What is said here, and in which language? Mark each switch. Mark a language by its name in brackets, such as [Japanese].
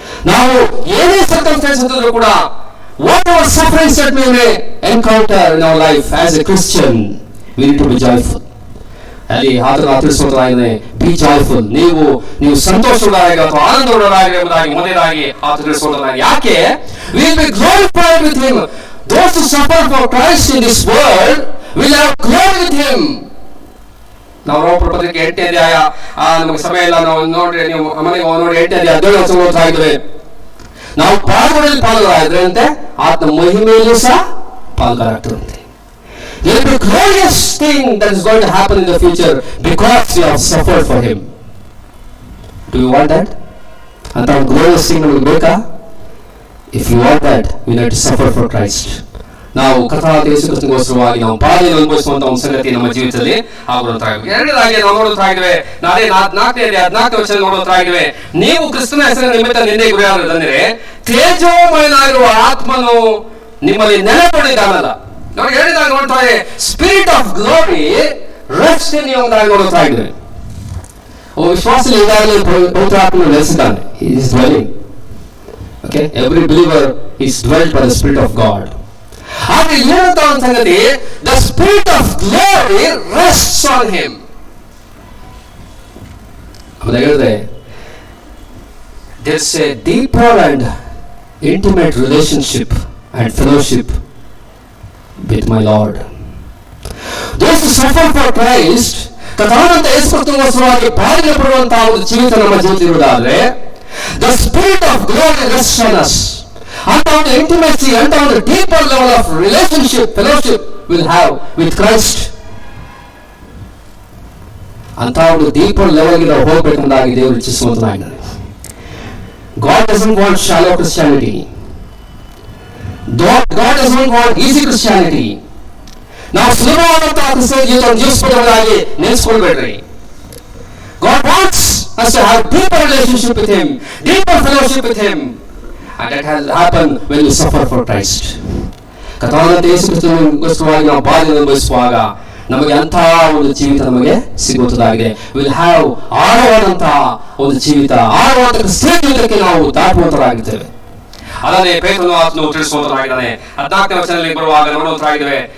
[Kannada] ನಾವು ಏನೇ ಸರ್ಕಮ್ಸ್ಟಾನ್ಸ್ ಅಂತಿದ್ರು ಕೂಡ, [English] whatever sufferings that we may encounter in our life as a Christian, we need to be joyful. [Kannada] ಅಲ್ಲಿ ಆತನ ತಿಳಿಸುವುದಾಗಿದೆ, [English] Be joyful. [Kannada] ನೀವು ಸಂತೋಷವುಳ್ಳವರಾಗಿ ಅಥವಾ ಆನಂದವುಳ್ಳವರಾಗಿ ಎಂಬುದಾಗಿ ಮೊದಲಾಗಿ ಆತ ತಿಳಿಸುವುದಾಗಿದೆ. ಯಾಕೆ? [English] we will be glorified with him. Those who suffer for Christ in this world will have glory with him. [Kannada] ನಾವು ರೋಮಪುರ ಪತ್ರಿಕೆ 8ನೇ ಅಧ್ಯಾಯ, ನಮಗೆ ಸಮಯ ಇಲ್ಲ, ನಾವು ನೋಡ್ರಿ, ನೀವು ಮನೆಗೆ ನೋಡಿ 8ನೇ ಅಧ್ಯಾಯ 17ನೇ ವಚನ. ನಾವು ಪಾಲ್ಗೊಳ್ಳಲು ಪಾಲ್ಗಾರಾಗಿದ್ರಂತೆ ಆತನ ಮಹಿಮೆಯಲ್ಲೂ ಸಹ ಪಾಲ್ಗಾರಾಗ್ತದಂತೆ. [English] There will be a glorious thing that is going to happen in the future because you have suffered for him. Do you want that? [Kannada] ಅಂತ ಒಂದು glorious thing ನಮಗೆ ಬೇಕಾ? [English] If you want that, we need to suffer for Christ. [Kannada] ನಾವು ಕರ್ತನಾದ ಯೇಸು ಕ್ರಿಸ್ತನಿಗೋಸ್ಕರವಾಗಿ ನಾವು ಬಾಧೆಯನ್ನು ಅನುಭವಿಸುವಂತ ಒಂದು ಸಂಗತಿ ನಮ್ಮ ಜೀವಿತದಲ್ಲಿ ಆಗುವಂತಾಗಿದೆ. ಎರಡನೇದಾಗಿ ನಾವು ನೋಡುವಂತಾಗಿದ್ದೇವೆ, 4ನೇ ಅಧ್ಯಾಯ 14ನೇ ವಚನ ನೋಡುವಂತಾಗಿದ್ದೇವೆ. ನೀವು ಕ್ರಿಸ್ತನ ಹೆಸರಿನ ನಿಮಿತ್ತ ನಿಂದೆ ಗುರಿಯಾಗದಂದ್ರೆ ತೇಜೋಮಯನಾಗಿರುವ ಆತ್ಮನು ನಿಮ್ಮಲ್ಲಿ ನೆಲೆಗೊಂಡಿದ್ದಾನಲ್ಲ. ನಮಗೆ ಹೇಳಿದಾಗ ನೋಡ್ತಾ ಇದೆ, [English] spirit of glory rest in you [Kannada] ಅಂತ ನೋಡುತ್ತಾ ಇದ್ದೇವೆ. ವಿಶ್ವಾಸದಲ್ಲಿ ಈಗಾಗಲೇ ಪವಿತ್ರ ಆತ್ಮನು ನೆಲೆಸಿದ್ದಾನೆ. [English] He is dwelling. Okay, every believer is dwelt by the Spirit of God. [Kannada] ಆದರೆ ಏನಂತ ಒಂದು ಸಂಗತಿ, [English] the spirit of glory rests on him. [Kannada] ಹೇಳಿದ್ರೆ [English] there's a deeper and intimate relationship and fellowship with my Lord. Those who suffer for Christ, [Kannada] ಕಥಾನಂತ ಯೇಸುಕ್ರಿಸ್ತನಿಗೋಸ್ಕರವಾಗಿ ಬಾಧೆ ಪಡುವಂತಹ ಒಂದು ಜೀವಿತ ನಮ್ಮ ಜೀವಿತ ಇರುವುದಾದ್ರೆ, [English] the spirit of glory rests on us. ಅಂತ ಒಂದು intimacy, ಅಂತ ಒಂದು deeper level of relationship, fellowship will have with Christ. [Kannada] ಅಂತ ಒಂದು ಡೀಪರ್ ಲೆವೆಲ್ಗೆ ನಾವು ಹೋಗ್ಬೇಕೆಂಬುದಾಗಿ ದೇವರು ಇಚ್ಛಿಸುವಂತನಾಗಿದ್ದಾನೆ. [English] God doesn't want shallow Christianity. God doesn't want easy Christianity. [Kannada] ನಾವು ಸುಲಭವಾದಂತಹ ಕ್ರಿಸ್ತನ ಜೀವಿತವನ್ನು ಜೀವಿಸಬಹುದಾಗಿ ನೆನೆಸ್ಕೊಳ್ಬೇಡ್ರಿ. [English] God wants us to have deeper relationship with Him, deeper fellowship with Him, and that has happened when we suffer for Christ. [Kannada] ಕಥಾನಂತ ಯೇಸುಕ್ರಿಸ್ತನಿಗೋಸ್ಕರವಾಗಿ ನಾವು ಬಾಧೆ ಅನುಭವಿಸುವಾಗ ನಮಗೆ ಅಂತಹ ಒಂದು ಜೀವಿತ ನಮಗೆ ಸಿಗುವುದಾಗಿದೆ. [English] will have [Kannada] ಆಳವಾದಂತಹ ಒಂದು ಜೀವಿತ, ಆಳವಾದ ಕ್ರಿಸ್ತನ ಜೀವಿತಕ್ಕೆ ನಾವು ದಾಟುವಂತರಾಗಿದ್ದೇವೆ. ಅದನ್ನೇ ಪೇತ್ರನು ಆತನು ತಿಳಿಸುವಂತನಾಗಿದ್ದಾನೆ. 14ನೇ ವಚನದಲ್ಲಿ ಬರುವಾಗ ನೋಡುವಂತರಾಗಿದ್ದೇವೆ.